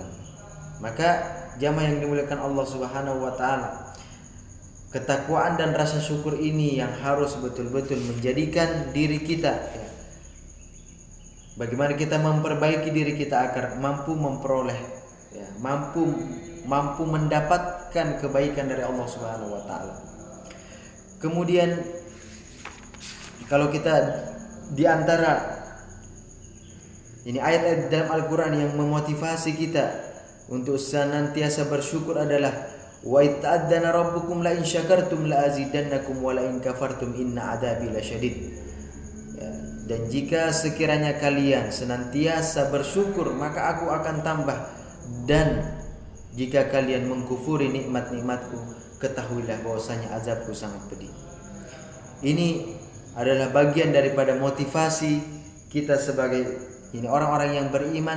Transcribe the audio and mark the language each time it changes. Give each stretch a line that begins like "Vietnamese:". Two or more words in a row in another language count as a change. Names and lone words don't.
Indonesian: Maka jamaah yang dimuliakan Allah
Arabic: سبحانه وتعالى,
Indonesian: ketakwaan dan rasa syukur ini yang harus betul-betul menjadikan diri kita, bagaimana kita memperbaiki diri kita agar mampu memperoleh, mampu mendapatkan kebaikan dari Allah
Arabic: سبحانه وتعالى.
Indonesian: Kemudian kalau kita di antara ini ayat-ayat dalam Al-Qur'an yang memotivasi kita untuk senantiasa bersyukur adalah
Arabic: وإذ تأذن ربكم لئن شكرتم لأزيدنكم ولئن كفرتم إن عذابي لشديد.
Indonesian: Dan jika sekiranya kalian senantiasa bersyukur, maka aku akan tambah, dan jika kalian mengkufuri nikmat-nikmatku, ketahuilah bahwasanya azabku sangat pedih. Ini adalah bagian daripada motivasi kita sebagai orang-orang yang beriman.